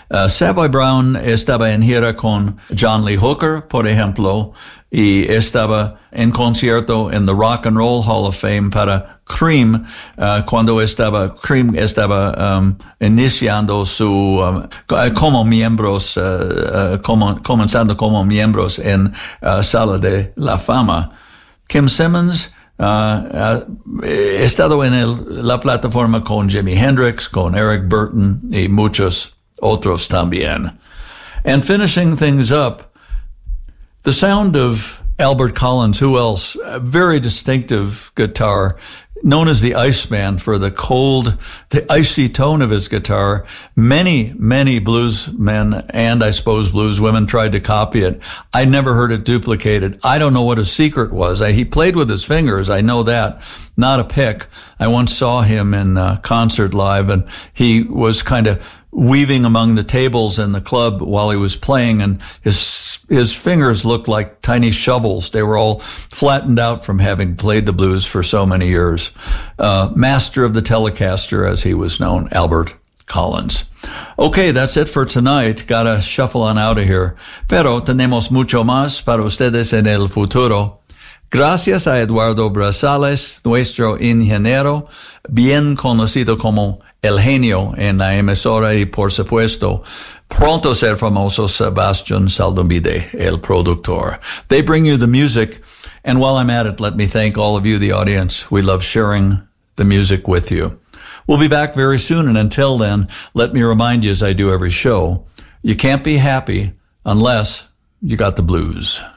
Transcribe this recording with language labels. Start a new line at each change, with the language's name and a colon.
Spanish: Savoy Brown estaba en gira con John Lee Hooker, por ejemplo, y estaba en concierto en the Rock and Roll Hall of Fame para Cream, cuando estaba Cream estaba iniciando su como miembros comenzando como miembros en Sala de la Fama. Kim Simmons ha estado en la plataforma con Jimi Hendrix, con Eric Burton y muchos otros también.
English: And finishing things up, the sound of Albert Collins, who else? A very distinctive guitar, known as the Iceman for the cold, the icy tone of his guitar. Many, many blues men and I suppose blues women tried to copy it. I never heard it duplicated. I don't know what his secret was. He played with his fingers, I know that. Not a pick. I once saw him in a concert live and he was kind of weaving among the tables in the club while he was playing, and his fingers looked like tiny shovels. They were all flattened out from having played the blues for so many years. Master of the Telecaster, as he was known, Albert Collins. Okay, that's it for tonight. Gotta shuffle on out of here.
Spanish: Pero tenemos mucho más para ustedes en el futuro. Gracias a Eduardo Brazales, nuestro ingeniero, bien conocido como El Genio en la emisora, y por supuesto, pronto ser famoso, Sebastián Saldumbide, el productor.
English: They bring you the music, and while I'm at it, let me thank all of you, the audience. We love sharing the music with you. We'll be back very soon, and until then, let me remind you, as I do every show, you can't be happy unless you got the blues.